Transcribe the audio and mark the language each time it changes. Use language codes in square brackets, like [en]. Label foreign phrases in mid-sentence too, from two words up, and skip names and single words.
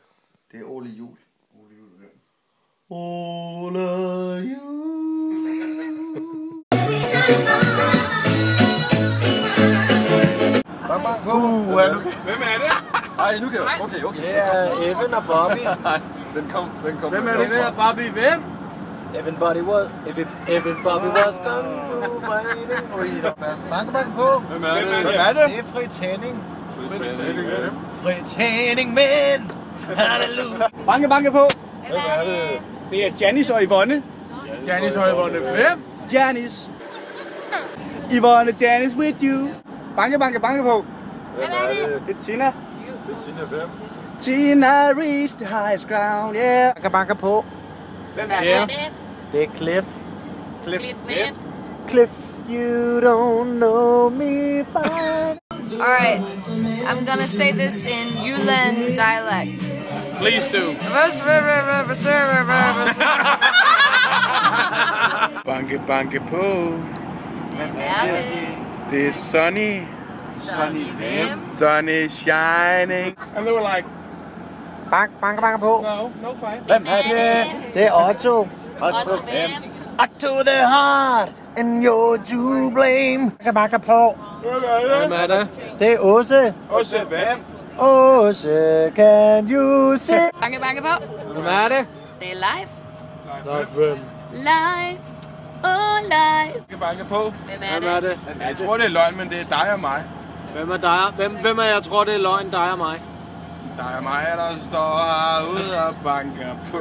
[da] Det er Ole Jul. Ole Jul. Banker på. Hvem er det? Ej, nu kan jeg. Okay. Det er Evan og Bobby. Den kom. Hvem er det? Hvem er Barbie? Hvem? [en] Evan Bobby was kung fu fighting. [da] Banker på. Hvem er det? Hvem er det? Det er Fritz Henning. Fritz Henning, men. Halleluja. Banke på. Hvem er det? Det er Janice og Yvonne. Janice og Yvonne. Hvem? [en] Janice. Yvonne, Janice with you. [da] Banke på. Hvem er det? Det er Tina. Tina hvem? [en] Tina reached the highest ground, yeah. [da] Banker på. Hvem er det? Det er Cliff Cliff hvem? [en] Cliff, you don't know me by. Alright, I'm gonna say this in Jylland dialect. Please do. [da] Banke, banke på. Hvem er det? Det er Sunny. Sunny hvem? [en] Sun is shining. And they were like, [da] Banke på. [en] no fight. [da] Hvem er det? Det er Otto. Otto hvem? [en] Otto the heart, and you're to blame. [da] Banke på. Hvem er det? Det er Åse. Åse, hvem? Åse, [en] can you see? [da] Banke, banke på. Hvem er det? Det er live. Hvem? [en] Live. Oh, live. [da] Banke, banke på. Hvem er det? Jeg tror, det er løgn, men det er dig og mig. Hvem er dig? Hvem er jeg tror, det er løgn, dig og mig? Dig og mig, der står herude og banker på.